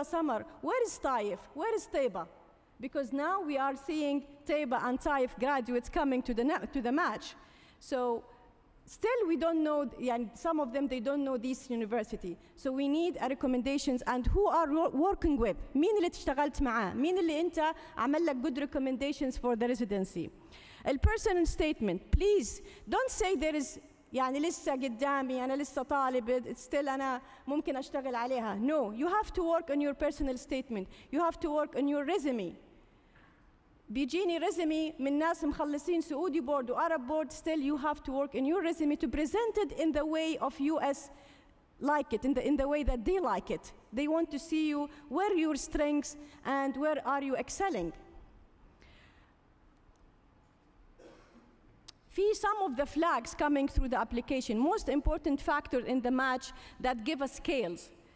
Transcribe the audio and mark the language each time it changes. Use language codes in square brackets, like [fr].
[en] Samar, where is Taif? Where is Taiba? Because now we are seeing Taiba and Taif graduates coming to the match. So still we don't know, and some of them, they don't know this university. So we need recommendations, and who are working with. [ar] مين اللي اشتغلت معاه؟ مين اللي أنت عمل لك [en] good recommendations for the residency? A personal statement. Please don't say there is [ar] يعني لسه قدامي أنا لسه طالب [en] still [ar] أنا ممكن أشتغل عليها. [en] No, you have to work on your personal statement. You have to work on your resume. [ar] بيجيني resume من ناس مخلصين سعودي board و Arab board. [en] Still you have to work in your resume to present it in the way of US like it, in the way that they like it. They want to see you where your strengths and where are you excelling. Some of the flags coming through the application, most important factor in the match that give us scales.